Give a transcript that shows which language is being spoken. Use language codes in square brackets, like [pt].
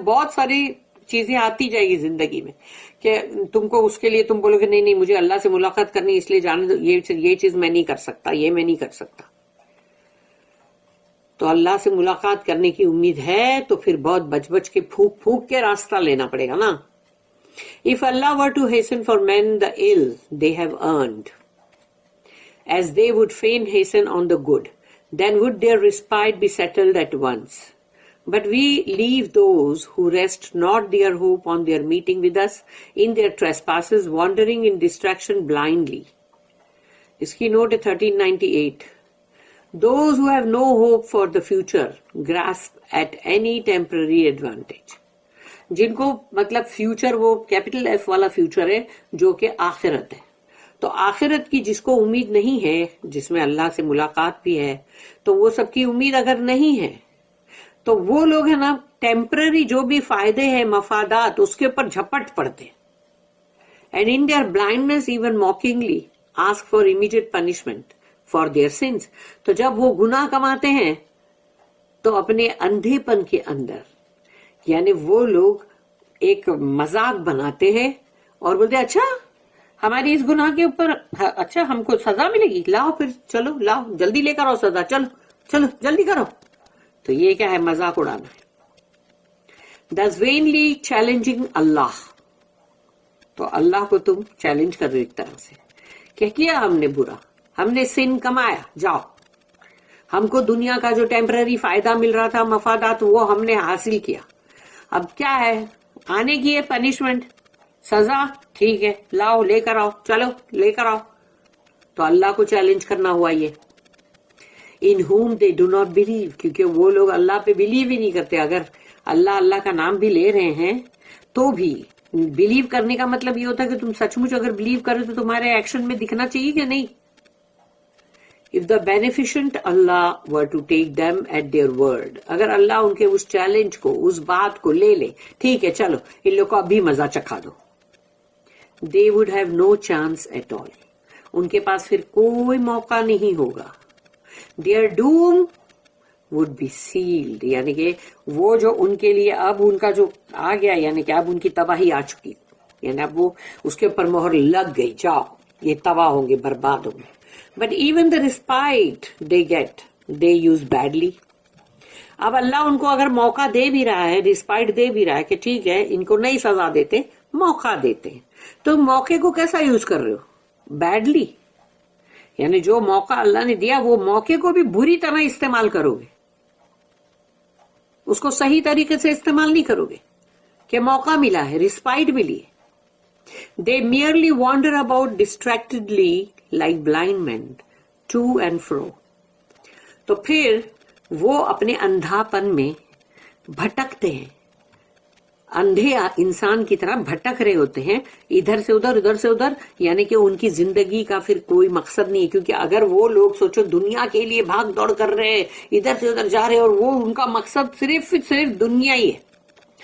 [ur] بہت ساری چیزیں آتی جائے گی زندگی میں کہ تم کو اس کے لیے تم بولو گے نہیں مجھے اللہ سے ملاقات کرنی اس لیے جانے دو، یہ چیز میں نہیں کر سکتا، یہ میں نہیں کر سکتا. تو اللہ سے ملاقات کرنے کی امید ہے تو پھر بہت بچ بچ کے پھونک پھونک کے راستہ لینا پڑے گا نا. [en] If Allah were to hasten for men the ill they have earned, as they would fain hasten on the good, then would their respite be settled at once. But we leave those who rest not their hope on their meeting with us in their trespasses, wandering in distraction blindly. [ur] اس کی note ہے 1398. [en] Those who have no hope for the future grasp at any temporary advantage. [ur] جن کو مطلب future وہ capital F والا future ہے جو کہ آخرت ہے. تو آخرت کی جس کو امید نہیں ہے، جس میں اللہ سے ملاقات بھی ہے، تو وہ سب کی امید اگر نہیں ہے تو وہ لوگ ہیں نا ٹیمپرری جو بھی فائدے ہیں، مفادات، اس کے اوپر جھپٹ پڑتے. [en] And in their blindness even mockingly ask for immediate punishment for their sins. [ur] تو جب وہ گناہ کماتے ہیں تو اپنے اندھے پن کے اندر یعنی وہ لوگ ایک مذاق بناتے ہیں اور بولتے اچھا ہماری اس گناہ کے اوپر اچھا ہم کو سزا ملے گی، لاؤ پھر چلو لاؤ جلدی لے کر آؤ سزا، چلو چلو جلدی کرو. تو یہ کیا ہے، مذاق اڑانا ہے. [en] Thus vainly challenging Allah. [ur] تو اللہ کو تم چیلنج کر رہے ایک طرح سے کہ کیا ہم نے برا، ہم نے سن کمایا، جاؤ ہم کو دنیا کا جو ٹیمپرری فائدہ مل رہا تھا، مفادات، وہ ہم نے حاصل کیا. اب کیا ہے، آنے کی ہے پنشمنٹ، سزا، ٹھیک ہے لاؤ لے کر آؤ، چلو لے کر آؤ. تو اللہ کو چیلنج کرنا ہوا یہ. [en] In whom they do not believe. [ur] کیونکہ وہ لوگ اللہ پہ بلیو ہی نہیں کرتے. اگر اللہ کا نام بھی لے رہے ہیں تو بھی بلیو کرنے کا مطلب یہ ہوتا ہے کہ تم سچ مچ اگر بلیو کرو تو تمہارے ایکشن میں دکھنا چاہیے کہ نہیں. [en] If the beneficent Allah were to take them at their word, [ur] اگر اللہ ان کے اس چیلنج کو، اس بات کو لے لے، ٹھیک ہے چلو ان لوگ کو ابھی مزہ چکھا دو، [en] they would have no chance at all. [ur] ان کے پاس پھر کوئی موقع نہیں ہوگا. [en] Their doom would be sealed. [ur] یعنی کہ وہ جو ان کے لیے اب ان کا جو آ گیا، یعنی کہ اب ان کی تباہی آ چکی، یعنی اب وہ اس کے اوپر مہر لگ گئی، جاؤ یہ تباہ ہوں گے، برباد ہوں گے. [en] But even the respite they get, they use badly. [ur] اب اللہ ان کو اگر موقع دے بھی رہا ہے، رسپائٹ دے بھی رہا ہے کہ ٹھیک ہے ان کو نہیں سزا دیتے، موقع دیتے ہیں، تو موقع کو کیسا یوز کر رہے ہو؟ بیڈلی. یعنی جو موقع اللہ نے دیا وہ موقع کو بھی بری طرح استعمال کرو گے، اس کو صحیح طریقے سے استعمال نہیں کرو گے کہ موقع ملا ہے، رسپائٹ ملی ہے. [en] They merely wander about distractedly like blind men to and fro. [ur] تو پھر وہ اپنے اندھاپن میں بھٹکتے ہیں، اندھے انسان کی طرح بھٹک رہے ہوتے ہیں، ادھر سے ادھر ادھر سے ادھر. یعنی کہ ان کی زندگی کا پھر کوئی مقصد نہیں ہے. کیونکہ اگر وہ لوگ سوچو دنیا کے لیے بھاگ دوڑ کر رہے، ادھر سے ادھر جا رہے اور وہ ان کا مقصد صرف دنیا ہی ہے، تو وہ اندھے پن میں بھٹک رہے نا یہاں سے وہاں.